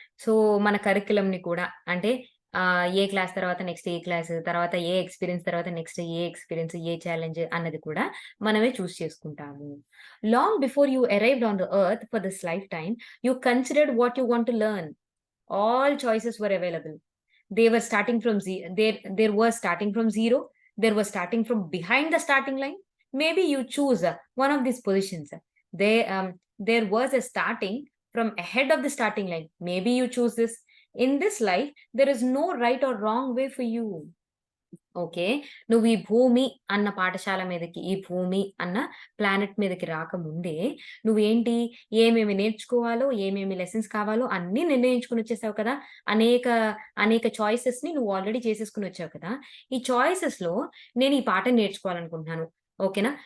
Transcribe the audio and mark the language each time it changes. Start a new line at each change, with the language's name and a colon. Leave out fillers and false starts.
Telugu: So, మన కరిక్యులమ్‌ని కూడా అంటే ఏ క్లాస్ తర్వాత నెక్స్ట్ ఏ క్లాస్, తర్వాత ఏ ఎక్స్‌పీరియన్స్ తర్వాత నెక్స్ట్ ఏ ఎక్స్‌పీరియన్స్, ఏ ఛాలెంజ్ అన్నది కూడా మనమే చేసుకుంటాము.
English: Long before you arrived on the earth for this lifetime, you considered what you want to learn. All choices were available. They were starting from there was starting from zero. There was starting from behind the starting line. Maybe you choose one of these positions. There was a starting from ahead of the starting line. Maybe you choose this. In this life, there is no right or wrong way for you. Okay.
Telugu: నువ్వు ఈ భూమి అన్న పాఠశాల మీదకి, ఈ భూమి అన్న planet మీదకి రాకముందే, నువ్వేంటి, ఏమేమి నేర్చుకోవాలో, ఏమేమి లెసన్స్ కావాలో అన్నీ నిర్ణయించుకొనొచ్చేసావు కదా! అనేక, అనేక చాయిసెస్‌ని నువ్వు ఆల్రెడీ చేసేసుకొనొచ్చావు కదా! ఈ చాయిసెస్‌లో నేను ఈ పాఠం నేర్చుకోవాలనుకుంటున్నాను. ఓకేనా?